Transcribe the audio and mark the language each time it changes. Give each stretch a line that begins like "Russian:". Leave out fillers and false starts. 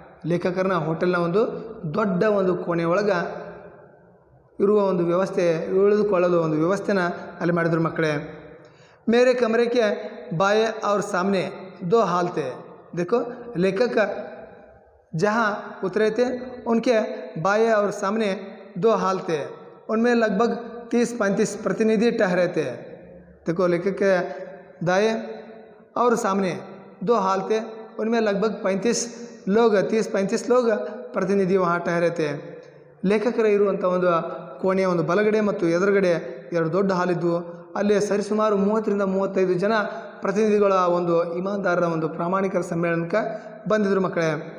Kannada: ಲೇಖಕರನ್ನ ಹೋಟೆಲ್ನ ಒಂದು ದೊಡ್ಡ ಒಂದು ಕೋಣೆ ಒಳಗೆ ಇರುವ ಒಂದು ವ್ಯವಸ್ಥೆ ಉಳಿದುಕೊಳ್ಳಲು ಒಂದು ವ್ಯವಸ್ಥೆನ ಅಲ್ಲಿ ಮಾಡಿದ್ರು ಮಕ್ಕಳೇ.
Hindi: मेरे कमरे के बाएं और सामने 2 हाल थे. देखो लेखक जहाँ उतरे थे उनके बाएं और सामने 2 हाल थे. उनमें लगभग 30-35 प्रतिनिधि ठहरे थे. देखो लेखक के दाएं और सामने 2 हाल थे. उनमें लगभग 30-35 लोग प्रतिनिधि वहाँ ठहरे थे.
Kannada: ಲೇಖಕರ ಇರುವಂಥ ಒಂದು ಕೋಣೆಯ ಒಂದು ಬಲಗಡೆ ಮತ್ತು ಎದುರುಗಡೆ 2 ದೊಡ್ಡ ಹಾಲಿದ್ದು ಅಲ್ಲಿ ಸರಿಸುಮಾರು 30-35 ಜನ ಪ್ರತಿನಿಧಿಗಳ ಒಂದು ಇಮಾನ್ದಾರರ ಒಂದು ಪ್ರಾಮಾಣಿಕರ ಸಮ್ಮೇಳನಕ್ಕೆ ಬಂದಿದ್ರು ಮಕ್ಕಳೇ.